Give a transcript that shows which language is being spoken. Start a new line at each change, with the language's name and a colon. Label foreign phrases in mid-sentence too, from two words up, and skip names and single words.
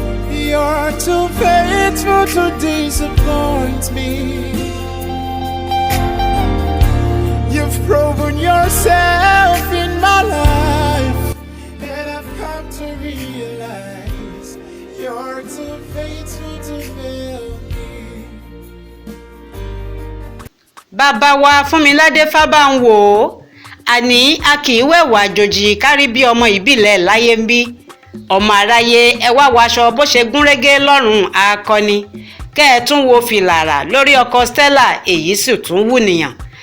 English: You're too faithful to disappoint me. You've proven yourself in my life, and I've come to realize you're too faithful to fail me.
Yoruba: Bàbá wa Fúnmiládé Fábánwò, àní a kì í wẹ̀wù àjòjì kárí bí ọmọ ìbílẹ̀ láyé ń bí. Ọmọ aráyé, ẹ wá waṣọ bó ṣe gún régé lọ́rùn akọni. Kẹ́ ẹ tún wo fìlà rà lórí ọkọ Stella, èyí sì tún wù nìyàn.